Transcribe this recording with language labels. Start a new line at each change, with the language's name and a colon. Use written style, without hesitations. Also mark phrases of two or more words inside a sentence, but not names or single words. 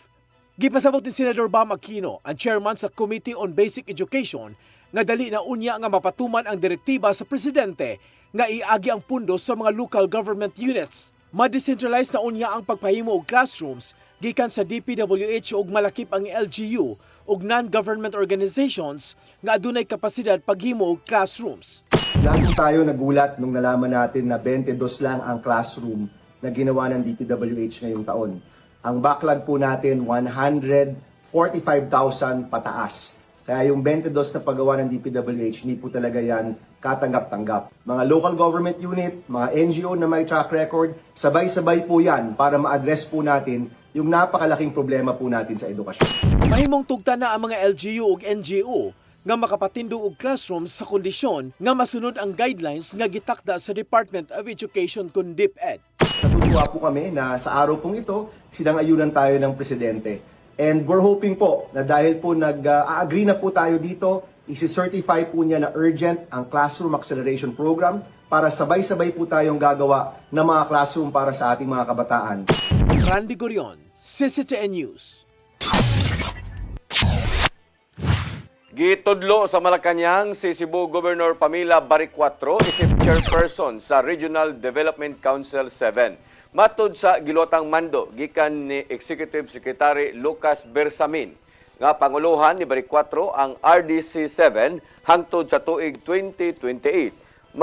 Cebuano: Gipasabot ni Senador Bam Aquino, ang chairman sa Committee on Basic Education, nga dali na unya nga mapatuman ang direktiba sa presidente nga iagi ang pundo sa mga
English: local government units.
Cebuano: Ma-decentralize na unya ang pagpahimo og classrooms gikan sa DPWH ug malakip ang LGU ug
English: non-government organizations
Cebuano: nga adunay kapasidad paghimo og classrooms.
Filipino: Lahat tayo nagulat nung nalaman natin na 22 lang ang classroom na ginawa ng DPWH ngayong taon. Ang backlog po natin 145,000 pataas. Kaya yung 22 na paggawa ng DPWH, hindi po talaga yan katanggap-tanggap. Mga
English: local government unit,
Filipino: mga NGO na may
English: track record,
Filipino: sabay-sabay po yan para ma-address po natin yung napakalaking problema po natin sa edukasyon.
Cebuano: Mahimong tugta na ang mga LGU ug NGO nga makapatindog og classrooms sa kondisyon nga masunod ang guidelines nga gitakda sa Department of Education kun DepEd.
Filipino: Natutuwa po kami na sa araw pong ito, sinang-ayunan tayo ng Presidente.
English: And we're hoping
Filipino: po na dahil po nag-agree na po tayo dito, isi-certify po niya na urgent ang Classroom Acceleration Program para sabay-sabay po tayong gagawa ng mga classroom para sa ating mga kabataan. Randy Gorion, CCTN News.
Cebuano: Gitudlo sa Malacañang si Cebu Governor Pamela Baricuatro isip chairperson sa Regional Development Council 7. Matud sa gilotang mando gikan ni Executive Secretary Lucas Bersamin nga panguluhan ni Baricuatro ang RDC 7 hangtod sa tuig 2028.